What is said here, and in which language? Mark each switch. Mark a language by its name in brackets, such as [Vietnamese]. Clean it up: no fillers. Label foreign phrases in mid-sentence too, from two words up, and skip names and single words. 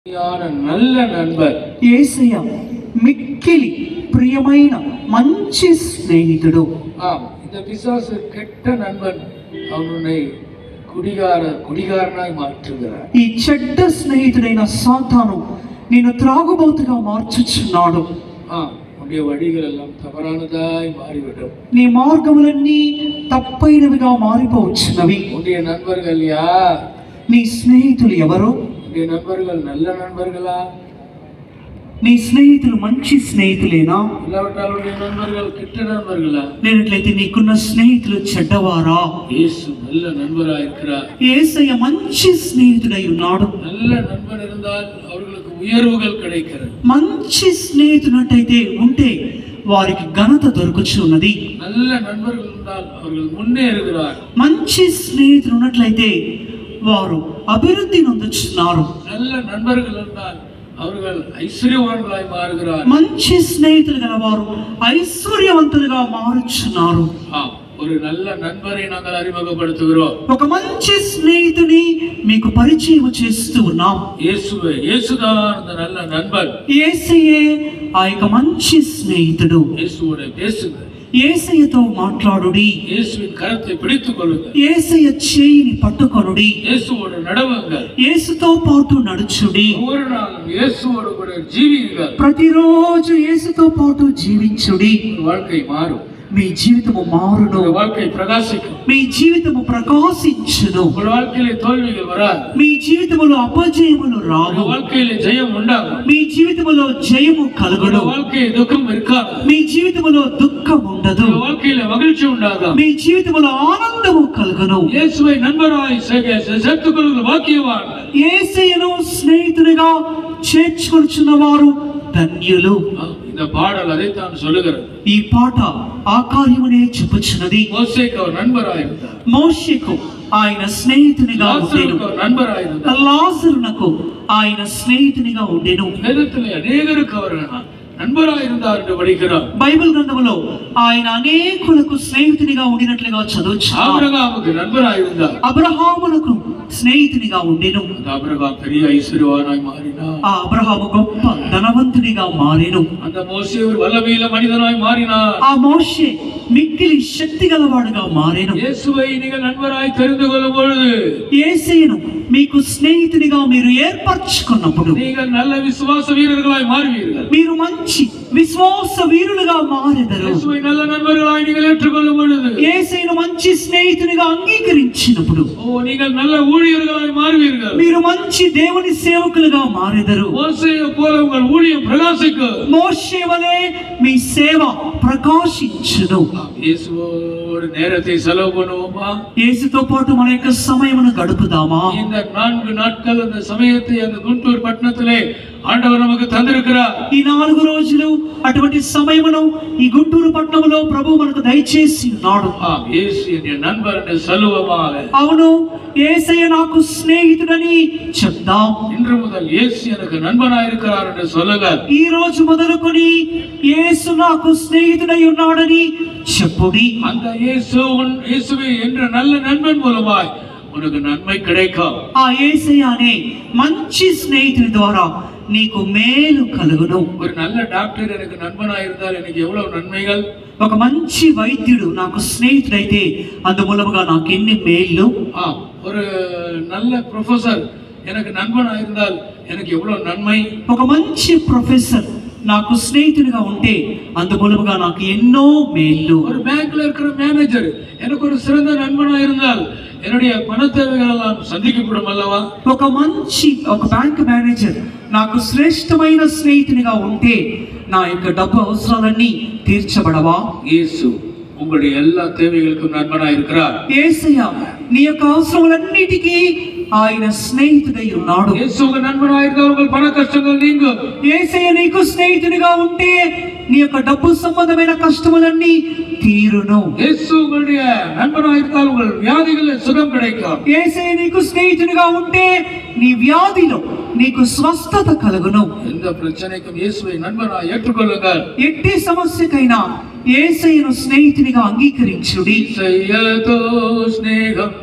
[Tamil] நல்ல நண்பர் [Telugu] యేసయ్య మిక్కిలి ప్రియమైన మంచి స్నేహితుడు. [Tamil] இந்த பிசாசு கெட்ட நண்பன் அவனை குடிகாரனாய் மாற்றுகிறார். [Telugu] ఈ చెడ్డ స్నేహితుడైన సాతాను నిన్ను త్రాగుబోతుగా మార్చుచున్నాడు. [Tamil] உன்னுடைய வழிகள் எல்லாம் தவறானதாய் மாறிவிடும். [Telugu] నీ మార్గములన్నీ తప్పైనవిగా మారిపోవచ్చునవి. [Tamil] உன்னுடைய நண்பர்கள் யார்? [Telugu] నీ స్నేహితులు ఎవరు? [Tamil] உன்னுடைய நண்பர்கள் நல்ல நண்பர்களா? [Telugu] నీ స్నేహితులు మంచి స్నేహితులేనా? [Tamil] இல்லாவிட்டால் உன்னுடைய நண்பர்கள் கெட்ட நண்பர்களா? [Telugu] లేనట్లయితే నీకున్న స్నేహితులు చెడ్డవారా? [Tamil] இயேசு நல்ல நண்பராய் இருக்கிறார். [Telugu] యేసయ్య మంచి స్నేహితుడై ఉన్నాడు. [Tamil] நல்ல நண்பன் இருந்தால் அவர்களுக்கு உயர்வுகள் கிடைக்கிறது. [Telugu] మంచి స్నేహితునట్టయితే ఉంటే వారికి ఘనత దొరుకుచున్నది. [Tamil] நல்ல நண்பர்கள் இருந்தால் அவர்கள் முன்னேறுகிறார். [Telugu] మంచి స్నేహితులు ఉన్నట్లయితే వారు అభివృద్ధి నొందుచున్నారు. [Tamil] நல்ல நண்பர்கள் இருந்தால் அவர்கள் ஐశ్వర్యவான்களாய் மாறுகிறார். [Telugu] మంచి స్నేహితులు గలవారు ఐశ్వర్యవంతులుగా మారుచున్నారు. [Tamil] ஒரு நல்ல நண்பரை நாங்கள் அறிமுகப்படுத்துகிறோம். [Telugu] ఒక మంచి స్నేహితుని మీకు పరిచయం చేస్తూ ఉన్నాం. [Tamil] இயேசுதான் அந்த நல்ல நண்பன். [Telugu] యేసయ్యే ఆ యొక్క మంచి స్నేహితుడు. [Tamil] இயேசுவோட பேசுங்க. [Telugu] యేసయ్యతో మాట్లాడుడి. [Tamil] இயேசுவின் கரத்தை பிடித்துக் கொள்ளுங்க. [Telugu] యేసయ్య చేయిని పట్టుకొనుడి. [Tamil] இயேசுவோடு நடவுங்கள். [Telugu] యేసుతో పాటు నడుచుడి. [Tamil] ஒவ்வொரு நாளும் இயேசுவோடு கூட ஜீவியுங்கள். [Telugu] ప్రతిరోజు యేసుతో పాటు జీవించుడి. [Tamil] வாழ்க்கை மாறும். [Telugu] మీ జీవితము మారును. [Tamil] வாழ்க்கை பிரகாசிக்கும். [Telugu] మీ జీవితము ప్రకాశించును. [Tamil] வாழ்க்கையிலே தோல்விகள் வராது. [Telugu] మీ జీవితములో అపజయములు రావు. வாழ்க்கையிலே జయం ఉండాలి. మీ జీవితములో జయము కలుగును. [Tamil] வாழ்க்கையில் துக்கம் இருக்காது. [Telugu] మీ జీవితములో దుఃఖం ఉండదు. [Tamil] வாழ்க்கையில மகிழ்ச்சி உண்டாகும். [Telugu] మీ జీవితములో ఆనందము కలుగును. [Tamil] இயேசுவை நண்பராய் சேர்த்துக்கொள்ளுகிற பாக்கியவான். [Telugu] యేసయ్యను స్నేహితునిగా చేర్చుకొనుచున్న వారు ధన్యులు. [Tamil] இந்த பாடல் அதைத்தான் சொல்லுகிறது. [Telugu] ఈ పాట ఆ కార్యమునే చెప్పుచున్నది. [Tamil] மோசேக்கு அவர் நண்பராய் இருந்தார். [Telugu] మోషేకు ఆయన స్నేహితునిగా ఉండెను. [Tamil] நண்பராய் இருந்தார். [Telugu] లాజరునకు ఆయన స్నేహితునిగా ఉండెను. [Tamil] வேதத்திலே அநேகருக்கு அவர் நண்பராய் இருந்தார் என்று படிக்கிறோம். [Telugu] బైబిల్ గ్రంథములో ఆయన అనేకులకు స్నేహితునిగా ఉండినట్లుగా చదవచ్చును. [Tamil] ஆபிரகாமுக்கு நண்பராய் இருந்தார். [Telugu] అబ్రహామునకు స్నేహితునిగా ఉండెను. [Tamil] ஆபிரகாம் பெரிய ஐஸ்வர்யவானாய் மாறினார். [Telugu] ఆ అబ్రహాము గొప్ప ధనవంతునిగా మారెను. [Tamil] அந்த மோசே ஒரு வல்லமையுள்ள மனிதனாய் மாறினார். [Telugu] ఆ మోషే మిక్కిలి శక్తి గలవాడుగా మారెను. [Tamil] இயேசுவை நீங்கள் நண்பராய் தெரிந்து கொள்ளும் பொழுது, [Telugu] యేసయ్యను మీకు స్నేహితునిగా మీరు ఏర్పరచుకున్నప్పుడు [Tamil] நீங்கள் நல்ல விசுவாச வீரர்களாய் மாறுவீர்கள். [Telugu] మీరు మంచి విశ్వాస వీరులుగా మారెదరు. [Tamil] இயேசுவை நல்ல நண்பர்களாய் நீங்கள் ஏற்றுக்கொள்ளும் பொழுது, [Telugu] యేసయ్యను మంచి స్నేహితునిగా అంగీకరించినప్పుడు [Tamil] நீங்கள் நல்ல ஊழியர்களாய் மாறுவீர்கள். [Telugu] మీరు మంచి దేవుని సేవకులుగా మారెదరు. [Tamil] மோசேயை போல உங்கள் ஊழியம் பிரகாசிக்கும். [Telugu] మోషే వలె మీ సేవ ప్రకాశించును. [Tamil] இயேசுவோடு நேரத்தை செலவு பண்ணுவோமா? [Telugu] యేసుతో పాటు మన యొక్క సమయమును గడుపుదామా? [Tamil] இந்த 4 நாட்கள் அந்த சமயத்தை அந்த குண்டூர் பட்டணத்திலே ஆண்டவர் நமக்கு தந்திருக்கிறார். [Telugu] ఈ 4 రోజులు అటువంటి సమయమును ఈ గుంటూరు పట్టణంలో ప్రభు మనకు దయచేసి ఉన్నాడు. [Tamil] இயேசு என் நண்பர் என்று சொல்லுவோமாக. [Telugu] అవును, యేసయ్య నాకు స్నేహితుడని చెప్దాం. [Tamil] இன்று முதல் இயேசு எனக்கு நண்பனாய் இருக்கிறார் என்று சொல்லுங்கள். [Telugu] ఈ రోజు మొదలుకొని యేసు నాకు స్నేహితుడై ఉన్నాడని చెప్పుడి. [Tamil] அந்த இயேசுவே என்ற நல்ல நண்பன் மூலமாய் உனக்கு நன்மை கிடைக்கும். [Telugu] ఆ యేసయ్య అనే మంచి స్నేహితుడి ద్వారా నీకు మేలు కలుగును. [Tamil] ஒரு நல்ல டாக்டர் எனக்கு நண்பனாய் இருந்தால் எனக்கு எவ்வளவு நன்மைகள். [Telugu] ఒక మంచి వైద్యుడు నాకు స్నేహితుడైతే అందుమూలముగా నాకు ఎన్ని మేళ్ళు. [Tamil] ஒரு நல்ல ப்ரொஃபசர் எனக்கு நண்பனாய் இருந்தால் எனக்கு எவ்வளவு நன்மை. [Telugu] ఒక మంచి ప్రొఫెసర్ నాకు స్నేహితుడిగా ఉంటే అందుమూలముగా నాకు ఎన్నో మేళ్ళు. [Tamil] ஒரு பேங்க்ல இருக்கிற மேனேஜர் எனக்கு ஒரு சிறந்த நண்பனாய் இருந்தால் என்னுடைய பண தேவைகள் எல்லாம் சந்திக்கப்படும் அல்லவா? [Telugu] ఒక బ్యాంక్ మేనేజర్ నాకు శ్రేష్టమైన స్నేహితునిగా ఉంటే నా యొక్క డబ్బు అవసరాలన్నీ తీర్చబడవా? [Tamil] இயேசு உங்களுடைய எல்லா தேவைகளுக்கும் நண்பனாய் இருக்கிறார். [Telugu] యేసయ్య నీ యొక్క అవసరాలన్నిటికీ ఆయన స్నేహితుడై ఉన్నాడు. [Tamil] இயேசு உங்க நண்பனாய் இருந்தால் உங்கள் பண கஷ்டங்கள் நீங்கும். [Telugu] యేసయ్య నీకు స్నేహితునిగా ఉంటే నీ యొక్క డబ్బు సంబంధమైన కష్టములన్నీ తీరును. [Tamil] இயேசு உங்களுடைய நண்பனாய் இருந்தால் உங்கள் வியாதிகளில் சுகம் கிடைக்கும். [Telugu] యేసయ్య నీకు స్నేహితునిగా ఉంటే నీ వ్యాధిలో నీకు స్వస్థత కలుగును. [Tamil] எந்த பிரச்சனைக்கும் இயேசுவை நண்பனாய் ஏற்றுக்கொள்ளுங்கள். [Telugu] ఎట్టి సమస్యకైనా యేసయ్యను స్నేహితునిగా అంగీకరించుడి. యేసయ్యతో స్నేహం